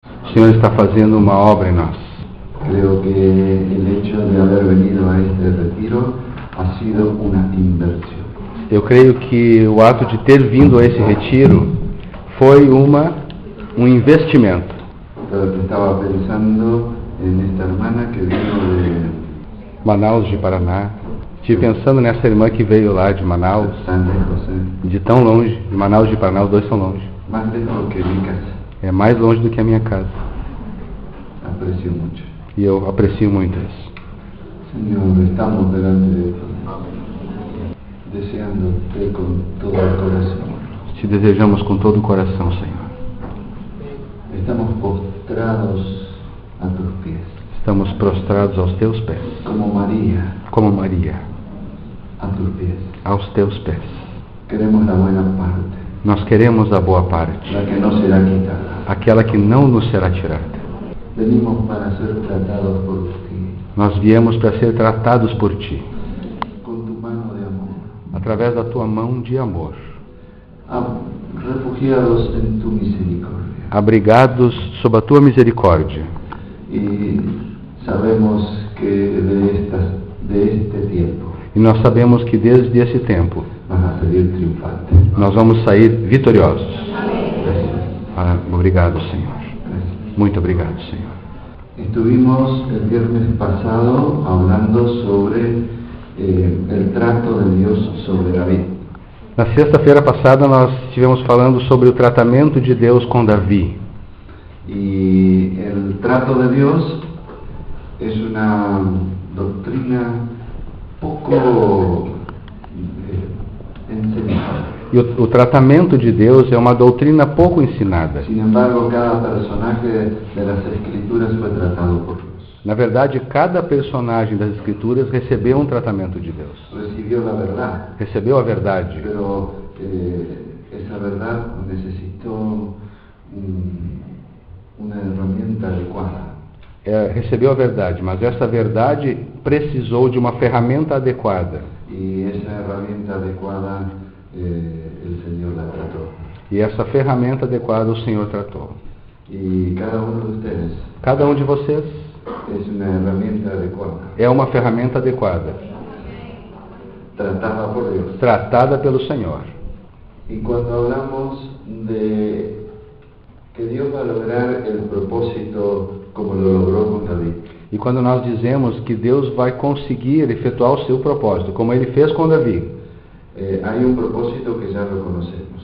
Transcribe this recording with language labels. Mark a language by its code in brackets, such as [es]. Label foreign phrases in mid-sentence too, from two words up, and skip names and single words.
[pt] O Senhor está fazendo uma obra em nós. [es] Creo que el hecho de haber venido a este retiro ha sido una inversión. [pt] Eu creio que o ato de ter vindo a esse retiro foi um investimento. [es] Estaba pensando en esta hermana que vino de Manaus de Paraná. [pt] Estive pensando nessa irmã que veio lá de Manaus, [es] San lejos, [pt] de tão longe. De Manaus de Paraná, os dois são longe. [es] más lejos que mi casa. [pt] É mais longe do que a minha casa. [es] Aprecio mucho. [pt] E eu aprecio muito isso. [es] Señor, estamos delante de ti, deseándote con todo el corazón. [pt] Te desejamos com todo o coração, Senhor. [es] Estamos postrados a tus pies, [pt] Estamos prostrados aos teus pés, [es] como María [pt] como Maria, [es] a tus pies. [pt] aos teus pés. [es] Queremos la buena parte, [pt] Nós queremos a boa parte, [es] la que no será quitada. [pt] aquela que não nos será tirada. [es] Venimos para ser tratados por ti, [pt] Nós viemos para ser tratados por Ti, [es] con tu mano de amor, [pt] através da Tua mão de amor, [es] refugiados en tu misericordia. [pt] abrigados sob a Tua misericórdia. [es] Y sabemos que de este tiempo [pt] E nós sabemos que desde esse tempo [es] vas a salir triunfante. [pt] nós vamos sair vitoriosos. [es] Gracias. [pt] Obrigado, Senhor. [es] Gracias. [pt] Muito obrigado, Senhor. [es] Estuvimos el viernes pasado hablando sobre el trato de Dios sobre David. [pt] Na sexta-feira passada nós estivemos falando sobre o tratamento de Deus com Davi. [es] Y el trato de Dios es una doctrina poco enseñada. [pt] E o tratamento de Deus é uma doutrina pouco ensinada. [es] Sin embargo, cada personaje de las Escrituras fue tratado por Dios. [pt] Na verdade, cada personagem das Escrituras recebeu um tratamento de Deus. [es] Recibió la verdad, [pt] Recebeu a verdade, [es] pero esa verdad necesitó una herramienta adecuada. [pt] recebeu a verdade, mas essa verdade precisou de uma ferramenta adequada. [es] Y esa herramienta adecuada el Señor la trató. [pt] E essa ferramenta adequada o Senhor tratou. [es] Y cada uno de ustedes [pt] Cada um de vocês [es] es una herramienta adecuada, [pt] é uma ferramenta adequada, [es] tratada por Dios. [pt] tratada pelo Senhor. [es] Y cuando hablamos de que Dios va a lograr el propósito como lo logró con David, [pt] E quando nós dizemos que Deus vai conseguir efetuar o seu propósito, como Ele fez com Davi, [es] hay un propósito que ya lo conocemos,